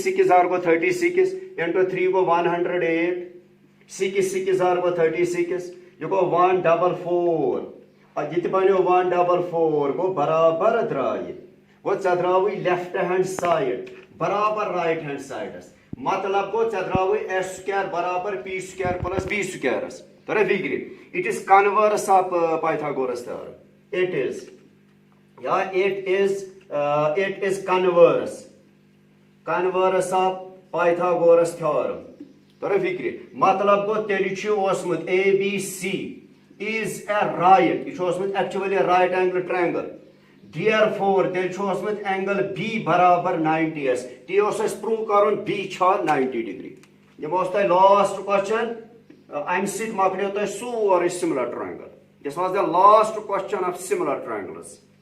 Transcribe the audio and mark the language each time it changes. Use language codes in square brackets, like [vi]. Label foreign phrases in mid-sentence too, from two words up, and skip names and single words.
[ks] 6 زار گوٚو 36 انٹو 3 گوٚو 108 6 6 زار گوٚو 36 یہ گوٚو 144 یہ تہِ بنیو 144 گوٚو برابر درٛایہِ گوٚو ژےٚ درٛاوٕے [en] left hand side [ks] برابر [en] right hand sides [ks] مطلب گوٚو ژےٚ درٛاوٕے [en] H square [ks] برابر [en] P square plus B squares [ks] ترا فکرِ [en] it is converse of Pythagoras theorem it is converse of Pythagoras theorem [ks] ترا فکرِ مطلب گوٚو تیٚلہِ چھُ اوسمُت اے بی سی [en] is a right [ks] یہ چھُ اوسمُت [en] actually right angle triangle [ks] therefore تیٚلہِ چھُ اوسمُت [en] angle B [ks] برابر 90 تی اوس اَسہِ پروٗو کرُن بی چھا 90 ڈگری دِمہوس تۄہہِ [en] last question [ks] امہِ سۭتۍ مۄکلیو تۄہہِ سورُے [en] similar triangle. This was the last question of similar triangles.